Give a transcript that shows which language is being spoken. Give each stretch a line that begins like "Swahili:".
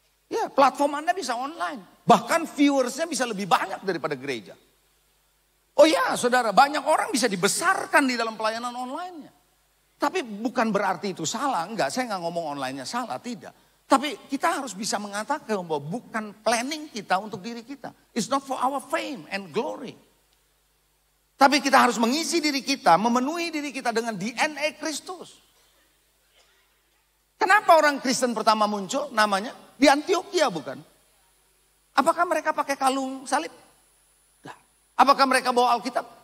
Indonesian: Ya, platform Anda bisa online. Bahkan viewersnya bisa lebih banyak daripada gereja. Oh ya saudara, banyak orang bisa dibesarkan di dalam pelayanan online-nya. Tapi bukan berarti itu salah, enggak. Saya nggak ngomong online-nya salah, tidak. Tapi kita harus bisa mengatakan bahwa bukan planning kita untuk diri kita.
English: It's not for our fame and glory.
Indonesian: Tapi kita harus mengisi diri kita, memenuhi diri kita dengan DNA Kristus. Kenapa orang Kristen pertama muncul namanya? Di Antioquia bukan? Apakah mereka pakai kalung salib? Apakah mereka bawa Alkitab?